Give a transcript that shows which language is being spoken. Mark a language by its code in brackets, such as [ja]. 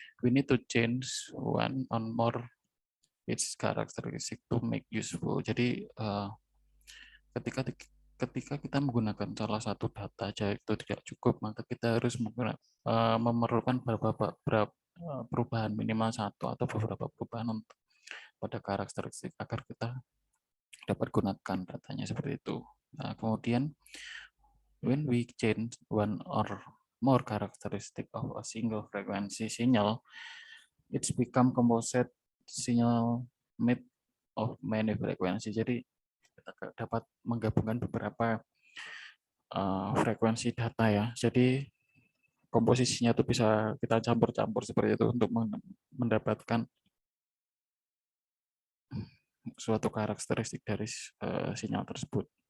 [en] We need to change one or more its characteristic to make useful. [id] Jadi, ketika ketika kita menggunakan salah satu data aja itu tidak cukup, maka kita harus memerlukan beberapa perubahan minimal satu atau beberapa perubahan untuk pada karakteristik agar kita dapat gunakan datanya seperti itu. [en] Nah, kemudian when we change one or more characteristic of a single frequency signal, it's become composite signal made of many frequency. [id] Jadi kita dapat menggabungkan beberapa frekuensi data ya. Jadi komposisinya itu bisa kita campur-campur seperti itu untuk mendapatkan suatu karakteristik dari sinyal tersebut.